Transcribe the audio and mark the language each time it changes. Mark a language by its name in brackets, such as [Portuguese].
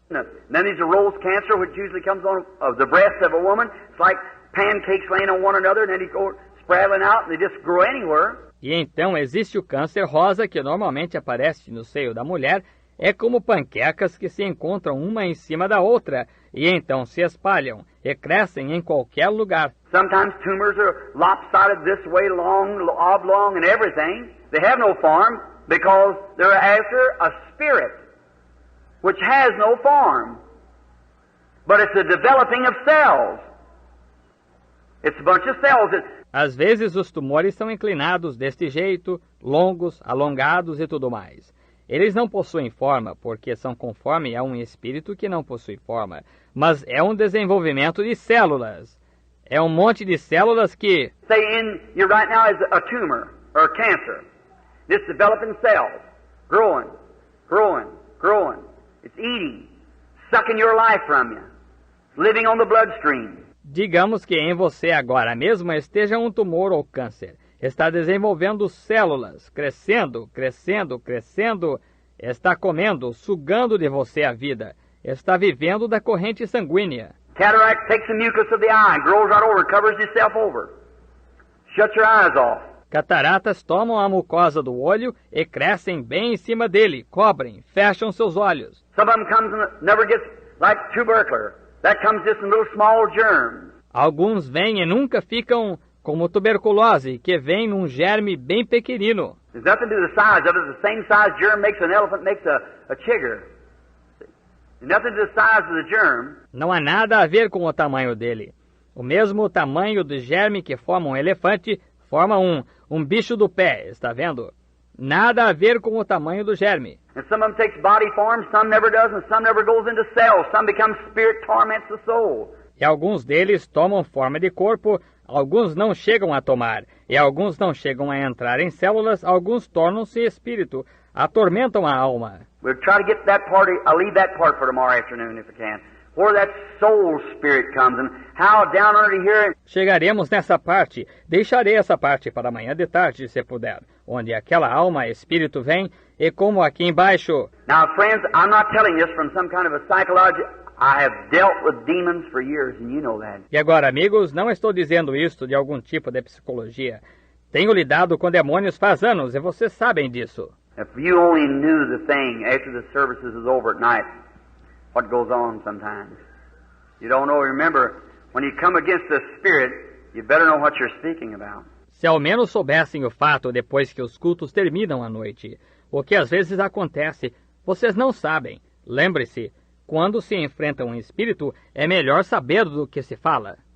[English] Then there's a rose cancer, which usually comes on the breast of a woman. It's like pancakes laying on one another, and then it spraddling out and they just grow anywhere. [Portuguese] E então existe o câncer rosa que normalmente aparece no seio da mulher. É como panquecas que se encontram uma em cima da outra e então se espalham e crescem em qualquer lugar. [English] Sometimes tumors are lopsided this way, long, oblong, and everything. They have no form because they're after a spirit which has no form. But it's a developing of cells. It's a bunch of cells. [Portuguese] Às vezes os tumores são inclinados deste jeito, longos, alongados e tudo mais. Eles não possuem forma, porque são conforme a um espírito que não possui forma, mas é um desenvolvimento de células. É um monte de células que... [English] Say in you right now is a tumor or a cancer. This developing cells, growing, growing, growing. It's eating, sucking your life from you, living on the bloodstream. [Portuguese] Digamos que em você agora mesmo esteja um tumor ou câncer. Está desenvolvendo células, crescendo, crescendo, crescendo. Está comendo, sugando de você a vida. Está vivendo da corrente sanguínea. [English] Cataract takes the mucus of the eye and grows right over, covers itself over. Shut your eyes off. [Portuguese] Cataratas tomam a mucosa do olho e crescem bem em cima dele, cobrem, fecham seus olhos. [English] Some of them comes and never gets like tubercular. That comes just in little small germs. [Portuguese] Alguns vêm e nunca ficam como tuberculose, que vem num germe bem pequenino. [English] There's nothing to do with the size of it. The same size germ makes an elephant, makes a chigger. There's nothing to do with the size of the germ. [Portuguese] Não há nada a ver com o tamanho dele. O mesmo tamanho do germe que forma um elefante, forma um bicho do pé, está vendo? Nada a ver com o tamanho do germe. [English] And some of them takes body form, some never does, and some never goes into cells. Some becomes spirit, torments the soul. [Portuguese] E alguns deles tomam forma de corpo, alguns não chegam a tomar, e alguns não chegam a entrar em células, alguns tornam-se espírito, atormentam a alma. [English] We'll try to get that part, I'll leave that part for tomorrow afternoon if I can. Where that soul spirit comes and how down under here... [Portuguese] Chegaremos nessa parte, deixarei essa parte para amanhã de tarde, se puder, onde aquela alma espírito vem, e como aqui embaixo... [English] Now friends, I'm not telling this from some kind of a psychology... I have dealt with demons for years, and you know that. [Portuguese] E agora, amigos, não estou dizendo isto de algum tipo de psicologia. Tenho lidado com demônios faz anos, e vocês sabem disso. [English] If you only knew the thing after the services is over at night, what goes on sometimes. You don't know, remember, when you come against the spirit, you better know what you're speaking about. [Portuguese] Se ao menos soubessem o fato depois que os cultos terminam à noite, o que às vezes acontece, vocês não sabem. Lembre-se, quando se enfrenta um espírito, é melhor saber do que se fala.